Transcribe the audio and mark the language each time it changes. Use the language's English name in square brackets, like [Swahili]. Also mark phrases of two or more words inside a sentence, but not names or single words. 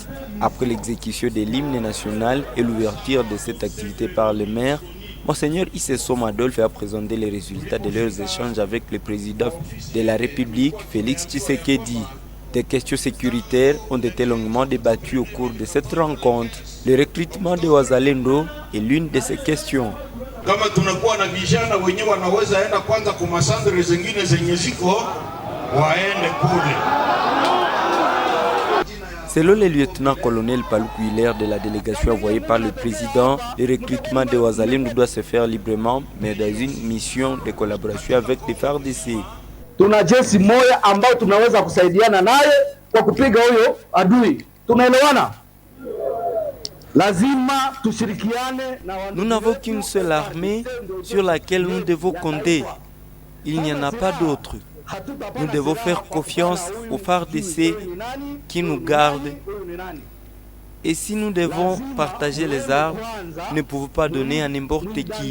[French] Après l'exécution de l'hymne national et l'ouverture de cette activité par le maire, Monseigneur Isessom Adolphe a présenté les résultats de leurs échanges avec le président de la République, Félix Tshisekedi. Des questions sécuritaires ont été longuement débattues au cours de cette rencontre. Le recrutement de Wazalendo est l'une de ces questions. [Swahili] Kama tunakuwa na vijana wenyewe wanaweza enda kwanza kwa masandre zingine zenye ziko waende kule. [French] Selon le lieutenant-colonel Paluku Hilaire de la délégation envoyée par le président, le recrutement de Wazalendo doit se faire librement, mais dans une mission de collaboration avec les FARDC. [Swahili] Tuna jeshi moja ambao tunaweza kusaidiana naye kwa kupiga huyo adui. Tunaelewana? [French] Nous n'avons qu'une seule armée sur laquelle nous devons compter. Il n'y en a pas d'autre. Nous devons faire confiance aux FARDC qui nous gardent. Et si nous devons partager les armes, nous ne pouvons pas donner à n'importe qui.